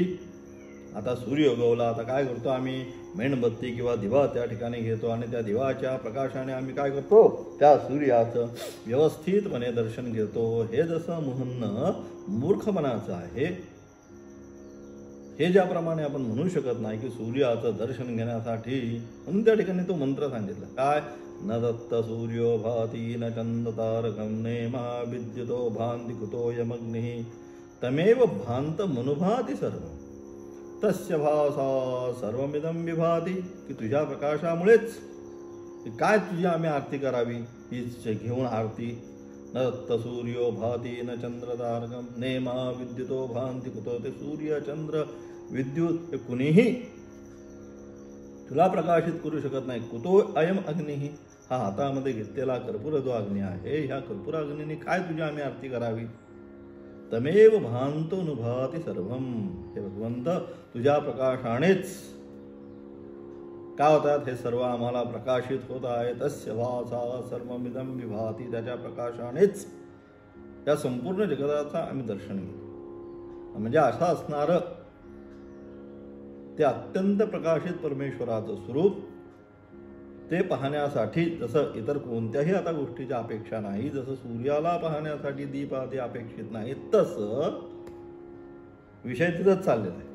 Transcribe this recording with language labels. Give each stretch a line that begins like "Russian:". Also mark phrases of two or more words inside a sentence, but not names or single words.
Marathi: आता सूर्य उगवला, आता काय करतो आम्ही? मेणबत्ती किंवा दिवा त्या ठिकाणी घेतो आणि त्या दिवाच्या प्रकाशाने आम्ही काय करतो? त्या सूर्याचं व्यवस्थितपणे दर्शन घेतो. हे जसं म्हणणं मूर्खपणाचं आहे. हे ज्याप्रमाणे आपण म्हणू शकत नाही की सूर्याचं दर्शन घेण्यासाठी म्हणून त्या ठिकाणी तो मंत्र सांगितला काय?
Sanskrit: न दत्त सूर्यो भाती न चंद्रतारकं नेमा विद्युतो भांति कुतोऽयमग्निः तमेव भांत मनुभाति सर्वं तस्य भासा सर्वमिदं विभाति.
Marathi: की तुझ्या प्रकाशामुळेच काय तुझी आम्ही आरती करावी? ही घेऊन आरती.
Sanskrit: न दत्त सूर्यो भाती न चंद्रतारकं नेमा विद्युतो भांति कुतो.
Marathi: ते सूर्य चंद्र विद्युत हे कुणीही तुला प्रकाशित करू शकत नाही.
Sanskrit: कुतो अयम अग्निः,
Marathi: हा हातामध्ये घेतलेला कर्पूर जो अग्नी आहे, ह्या कर्पूर अग्नीने काय तुझी आम्ही आरती करावी?
Sanskrit: तमेव भांतोऽनुभाति सर्वं.
Marathi: हे भगवंत तुझ्या प्रकाशानेच काय होतात? हे सर्व आम्हाला प्रकाशित होत आहे.
Sanskrit: तस्य भासा सर्वमिदं विभाति.
Marathi: त्याच्या प्रकाशानेच या संपूर्ण जगताचा आम्ही दर्शन घेतो. म्हणजे असं असणारं ते अत्यंत प्रकाशित परमेश्वराचं स्वरूप ते पाहण्यासाठी जसं इतर कोणत्याही आता गोष्टीची अपेक्षा नाही, जसं सूर्याला पाहण्यासाठी दीप आदी अपेक्षित नाही, तसं विषय तिथंच चाललेला आहे.